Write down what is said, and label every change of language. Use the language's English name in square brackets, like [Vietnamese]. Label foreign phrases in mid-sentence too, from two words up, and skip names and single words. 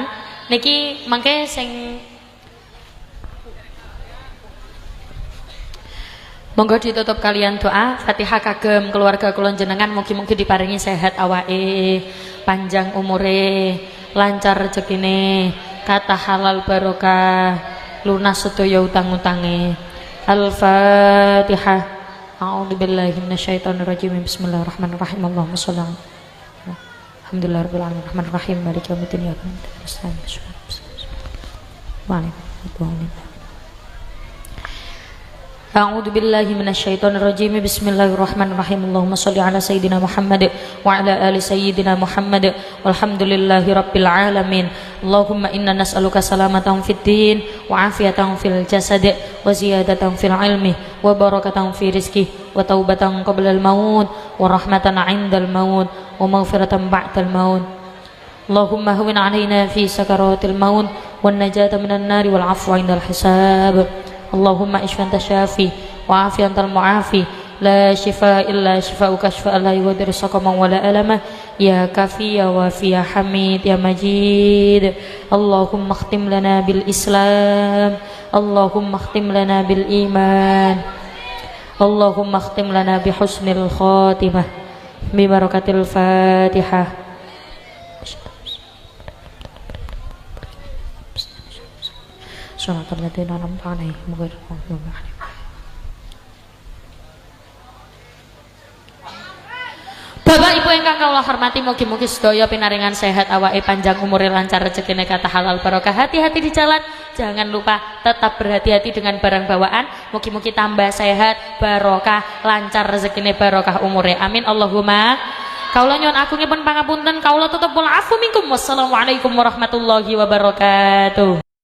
[Javanese] Niki mangke sing monggo ditutup kalian doa Fatihah kagem keluarga kula jenengan mugi-mugi diparingi sehat awake, panjang umure, lancar rezekine, kata halal barokah, lunas sedaya utang-utange. Al-Fatihah. [Arabic] أعوذ بالله من الشيطان الرجيم. بسم الله الرحمن الرحيم. اللهم صل على الحمد لله رب العالمين الرحمن الرحيم مالك يوم الدين إياك نعبد وإياك نستعين. أعوذ بالله من الشيطان الرجيم. بسم الله الرحمن الرحيم. اللهم صل على سيدنا محمد وعلى آل سيدنا محمد والحمد لله رب العالمين. اللهم إنا نسألك سلامة في الدين وعافية في الجسد وزيادة في العلم وبركة في الرزق وتوبة قبل الموت ورحمة عند الموت ومغفرة بعد الموت. اللهم هون علينا في سكرات الموت والنجاة من النار والعفو عند الحساب. اللهم اشف أنت الشافي وعاف أنت المعافي لا شفاء إلا شفاؤك شفاء لا يغادر سقما ولا ألما يا كافي يا وافي يا حميد يا مجيد. اللهم اختم لنا بالإسلام، اللهم اختم لنا بالإيمان، اللهم اختم لنا بحسن الخاتمة ببركة الفاتحة. [Javanese] Bapak Ibu ingkang kawula hormati, mugi-mugi sedaya pinaringan sehat, awake panjang, umure lancar, rezekine kathah halal barokah. [Indonesian] Hati-hati di jalan, jangan lupa tetap berhati-hati dengan barang bawaan. [Javanese] Mugi-mugi tambah sehat, barokah, lancar rezekine, barokah umure. [Arabic] آمين اللهم. [Javanese] Kaula nyuwun agungipun pangapunten, kaula tutup [Arabic] والعفو منكم. وعليكم السلام ورحمة الله وبركاته.